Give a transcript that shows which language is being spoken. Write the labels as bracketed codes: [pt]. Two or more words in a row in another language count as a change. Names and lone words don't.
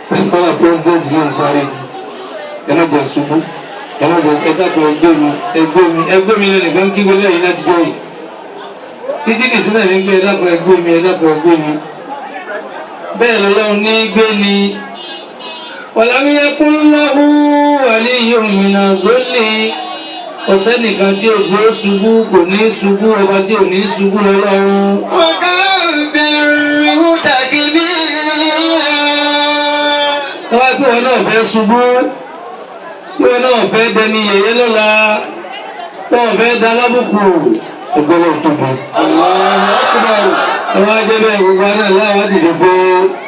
[yo] Kọ́lá president náà ń sáré kí. Ẹ má jẹ́ ṣubú. Ẹ má jẹ́, ẹ dákun, ẹ gbé mi, ẹ gbé mi, ẹ gbé mi lẹ́nu kan kígbe lẹ́yìn láti jọ yìí. Títí kì í sílẹ̀ ní pé ẹ dákun, ẹ gbé mi, ẹ dákun, ẹ gbé mi. Bẹ́ẹ̀ lọ́lọ́run ní gbé ni. [ar] ولم يكن له ولي من الذل. [yo] Kò sẹ́nìkan tí ò gbé ṣubú, kò ní ṣubú, ọba tí ò ní ṣubú lọ́lọ́run. [ar] وكبره تكبيرا. [yo] Tó bá pé wọn náà fẹ́ ṣubú, pé wọn náà fẹ́ dẹni yẹ̀yẹ́ lọ́la, tó fẹ́ da lábùkù, ògbọ́n tóbi. [ar] الله أكبر. [yo] Ẹ wá jẹ́ bẹ́ẹ̀, gbogbo wa náà láwa dìde fún